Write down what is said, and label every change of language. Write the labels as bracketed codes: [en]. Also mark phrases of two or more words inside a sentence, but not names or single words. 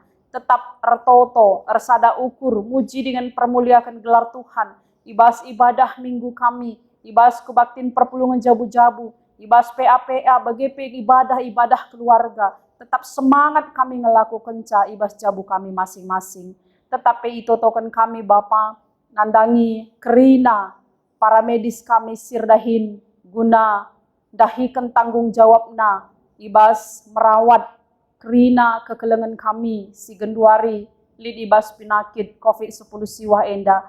[btx] Tetap ertoto, ersada ukur, muji dengan permuliakan gelar Tuhan. Ibas ibadah minggu kami, ibas kebaktin perpulungan jabu-jabu. Ibas PA bagi ibadah keluarga. Tetap semangat kami ngelakukan ibas jabu kami masing-masing. Tetapi itu token kami Bapa nandangi kerina para medis kami sirdahin guna dahikan tanggung jawabna ibas merawat kerina kekelengan kami si genduari lid ibas penyakit COVID-10 siwa enda.